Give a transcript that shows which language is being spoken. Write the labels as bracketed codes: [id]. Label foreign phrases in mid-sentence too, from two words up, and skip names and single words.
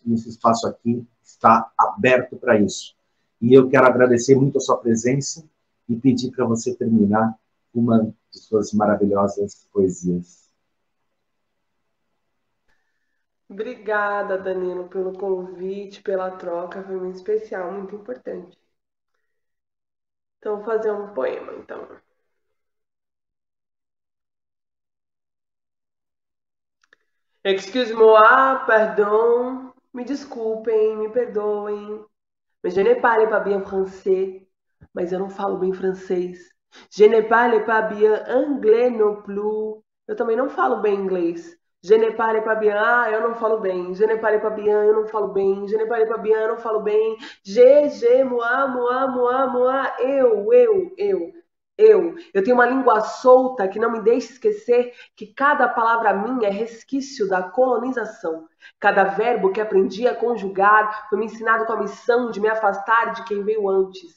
[pt] E esse espaço aqui está aberto para isso. E eu quero agradecer muito a sua presença e pedir para você terminar uma de suas maravilhosas poesias. Obrigada, Danilo, pelo convite, pela troca, foi muito especial, muito importante. Então, vou fazer um poema, então. [fr] Excuse-moi, pardon, [pt] me desculpem, me perdoem, mas [fr] je ne parle pas bien français, [pt] mas eu não falo bem francês. [fr] Je ne parle pas bien anglais non plus, [pt] eu também não falo bem inglês. [fr] Je ne parle pas bien, [pt] eu não falo bem. [fr] Je ne parle pas bien, [pt] eu não falo bem. [fr] Je ne parle pas bien, [pt] eu não falo bem. Moi, eu tenho uma língua solta que não me deixa esquecer que cada palavra minha é resquício da colonização. Cada verbo que aprendi a conjugar foi me ensinado com a missão de me afastar de quem veio antes.